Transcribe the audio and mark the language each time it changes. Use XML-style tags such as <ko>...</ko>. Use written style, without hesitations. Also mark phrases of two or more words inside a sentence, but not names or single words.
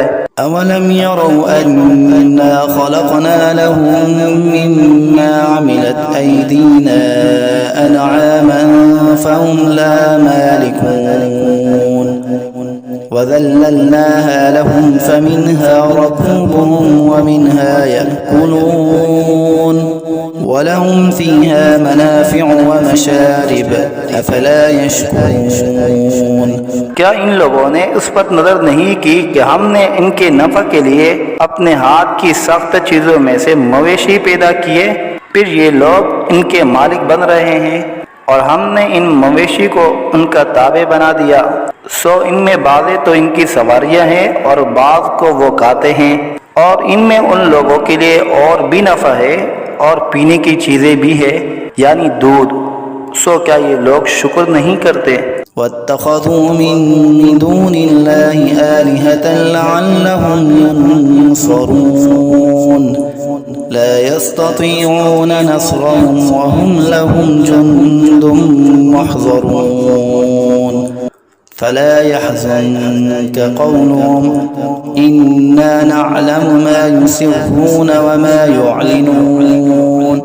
<ar>أولم يروا أنا خلقنا لهم مما عملت أيدينا أنعاما فهم لها مالكون وذللناها لهم فمنها ركوبهم ومنها يأكلون ولهم فيها منافع ومشارب أفلا يشكرون.</ar> <ur>کیا ان لوگوں نے اس پر نظر نہیں کی کہ ہم نے ان کے نفع کے لیے اپنے ہاتھ کی سخت چیزوں میں سے مویشی پیدا کیے، پھر یہ لوگ ان کے مالک بن رہے ہیں اور ہم نے ان مویشی کو ان کا تابع بنا دیا. سو ان میں بعضے تو ان کی سواریاں ہیں اور بعض کو وہ کھاتے ہیں، اور ان میں ان لوگوں کے لیے اور بھی نفع ہے اور پینے کی چیزیں بھی ہے، یعنی دودھ. سو کیا یہ لوگ شکر نہیں کرتے.</ur> <ar>واتخذوا من دون الله آلهة لعلهم ينصرون لا يستطيعون نصرهم وهم لهم جند محضرون فلا يحزنك قولهم إنا نعلم ما يسرون وما يعلنون.</ar>